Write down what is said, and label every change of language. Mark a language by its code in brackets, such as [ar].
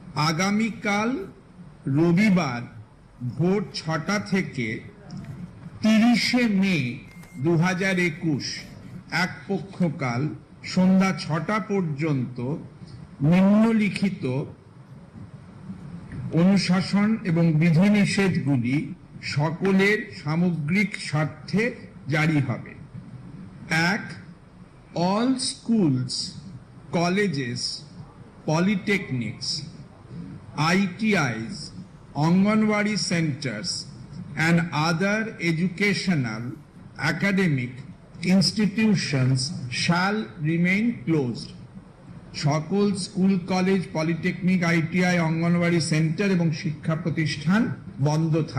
[bn] আগামীকাল রবিবার ভোর 6টা থেকে 30শে মে 2021 এক পক্ষকাল সন্ধ্যা 6টা পর্যন্ত নিম্নলিখিত অনুশাসন এবং বিধিনিষেধগুলি সকলের সামগ্রিক স্বার্থে জারি হবে। 1. [en] All schools, colleges, polytechnics, ITIs, Anganwadi centers and other educational academic institutions shall remain closed. [bn] সকল school, college, polytechnic, ITI, anganwadi centre এবং শিক্ষা প্রতিষ্ঠান বন্ধ থাকবে।